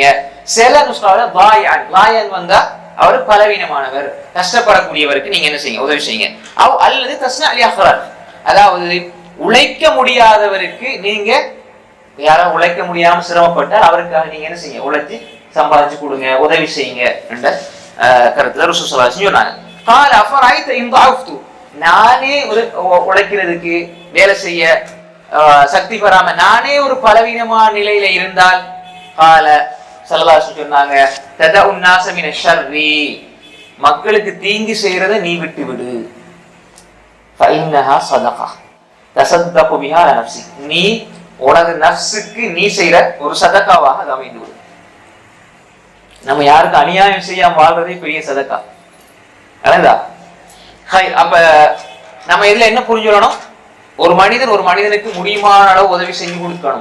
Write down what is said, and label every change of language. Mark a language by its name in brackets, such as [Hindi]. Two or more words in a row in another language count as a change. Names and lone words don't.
[Tamil] சில நுஸ்கால லாயன், லாயன் வந்தா அவர் பலவீனமானவர், கஷ்டப்படக்கூடியவருக்கு நீங்க என்ன செய்யுங்க, உதவி செய்யுங்க. அல்லது [Arabic] تصنع علي أخرق, [Tamil] அதாவது உழைக்க முடியாதவருக்கு நீங்க யாரோ உழைக்க முடியாம சிரமப்பட்டால் அவருக்காக நீங்க என்ன செய்யுங்க, உழைச்சி சம்பாதிச்சு கொடுங்க, உதவி செய்யுங்க என்ற கருத்துல [Arabic] رسول صلى الله عليه وسلم [Tamil] சொன்னாங்க. [Arabic] قال افرايت ان ضعفت, [Tamil] நானே உழைக்கிறதுக்கு வேலை செய்ய சக்தி பெறாம நானே ஒரு பலவீனமான நிலையில இருந்தால், [Arabic] قال صلى الله عليه وسلم [Tamil] சொன்னாங்க, [Arabic] تدع الناس من الشر, [Tamil] மக்களுக்கு தீங்கு செய்யறதை நீ விட்டு விடு. [Arabic] فإنها صدقة تصدق بها على نفسك, [Tamil] நீ உனது நஃப்ஸுக்கு நீ செய்யற ஒரு சதக்காவாக அது அமைந்து விடும். நம்ம யாருக்கு அநியாயம் செய்யாம வாழ்றதே பெரிய சதக்கா. அப்ப நம்ம இதுல என்ன புரிஞ்சுக்கணும், ஒரு மனிதன் ஒரு மனிதனுக்கு முடியுமான அளவு உதவி செஞ்சு கொடுக்கணும்.